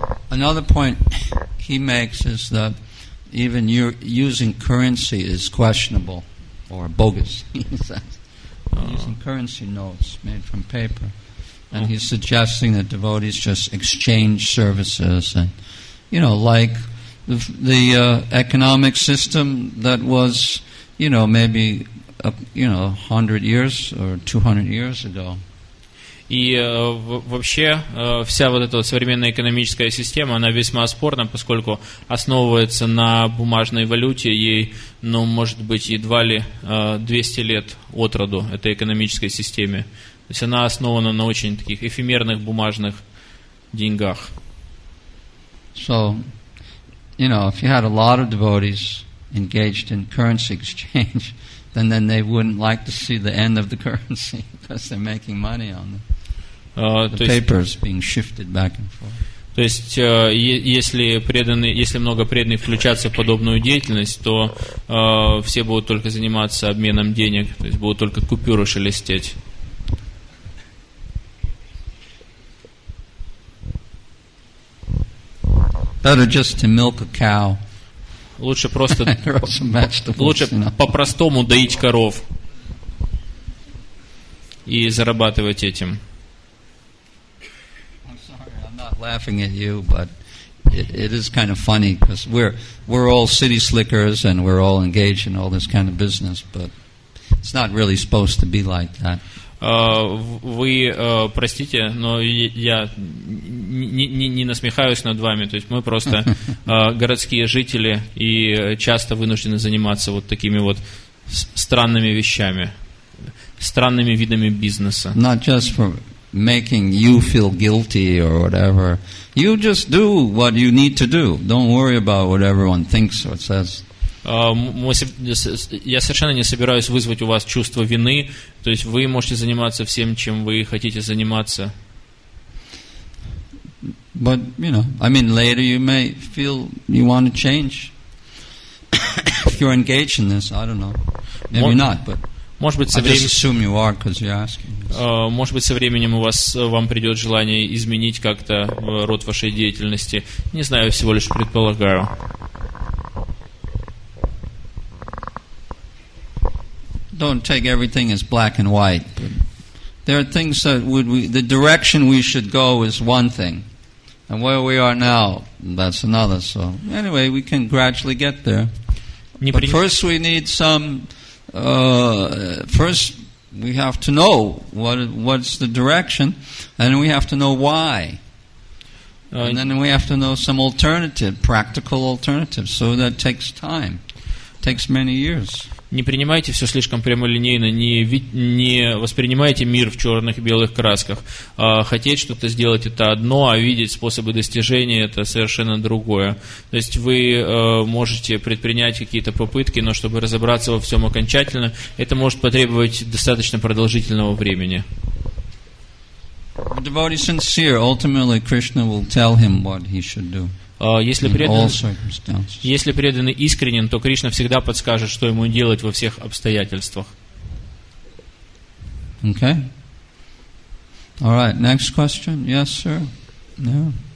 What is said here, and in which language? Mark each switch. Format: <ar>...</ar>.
<en>Another point he makes is that even using currency is questionable or bogus. He says using currency notes made from paper And he's suggesting that devotees just exchange services and, like the economic system that was, maybe, 100 years or 200 years ago.</en> <ru>И вообще вся вот эта вот современная экономическая система, она весьма спорна, поскольку основывается на бумажной валюте, ей, может быть, едва ли 200 лет от роду этой экономической системе. То есть она основана на очень таких эфемерных бумажных деньгах.</ru> <en>So, if you had a lot of devotees engaged in currency exchange, then they wouldn't like to see the end of the currency because they're making money on the papers being shifted back and forth.</en> <ru>То есть, если много преданных включаться в подобную деятельность, то все будут только заниматься обменом денег, то есть будут только купюры шелестеть.</ru> <en>Better just to milk a cow.</en> <ru>Лучше просто, лучше по-простому доить коров и зарабатывать этим.</ru> <en>I'm sorry, I'm not laughing at you, but it is kind of funny because we're all city slickers and we're all engaged in all this kind of business, but it's not really supposed to be like that.</en> <ru>Вы простите, но я не насмехаюсь над вами. То есть мы просто городские жители и часто вынуждены заниматься вот такими вот странными вещами, странными видами бизнеса.</ru> <en>Not just for making you feel guilty or whatever. You just do what you need to do. Don't worry about what everyone thinks or says.</en> <ru>Я совершенно не собираюсь вызвать у вас чувство вины, то есть вы можете заниматься всем, чем вы хотите заниматься.</ru> <en>But, later you may feel you want to change. If you're engaged in this, I don't know. Maybe not, but</en> <ru>может быть,</ru> <en>I just assume you are because you're asking.</en> <ru>Может быть, со временем вам придет желание изменить как-то род вашей деятельности. Не знаю, всего лишь предполагаю.</ru> <en>Don't take everything as black and white. But there are things that the direction we should go is one thing, and where we are now, that's another. So anyway, we can gradually get there. But first we need some. First we have to know what's the direction, and we have to know why. And then we have to know some practical alternatives. So that takes time. It takes many years.</en> <ru>Не принимайте все слишком прямолинейно, не воспринимайте мир в черных и белых красках. Хотеть что-то сделать — это одно, а видеть способы достижения — это совершенно другое. То есть вы можете предпринять какие-то попытки, но чтобы разобраться во всем окончательно, это может потребовать достаточно продолжительного времени.</ru> <en>The devotee sincere, ultimately Krishna will tell him what he should do.</en> <ru>Если преданный искренен, то Кришна всегда подскажет, что ему делать во всех обстоятельствах.</ru> <en>Okay. All right. Next question. Yes, sir. No.</en>